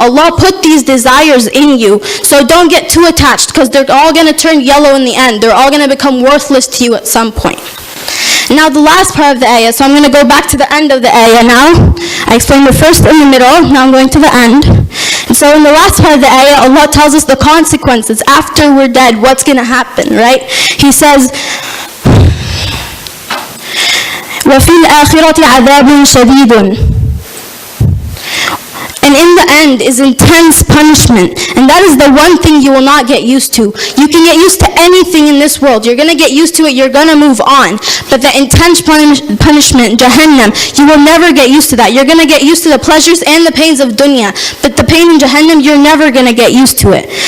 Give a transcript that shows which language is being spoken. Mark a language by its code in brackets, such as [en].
[en] Allah put these desires in you. So don't get too attached, because they're all going to turn yellow in the end. They're all going to become worthless to you at some point. Now the last part of the ayah, so I'm going to go back to the end of the ayah now. I explained the first in the middle, now I'm going to the end. And so in the last part of the ayah, Allah tells us the consequences after we're dead, what's going to happen, right? He says, [ar] وَفِي الْآخِرَةِ عَذَابٌ شَدِيدٌ. [en] And in the end is intense punishment. And that is the one thing you will not get used to. You can get used to anything in this world. You're going to get used to it. You're going to move on. But the intense punishment, Jahannam, you will never get used to that. You're going to get used to the pleasures and the pains of dunya. But the pain in Jahannam, you're never going to get used to it.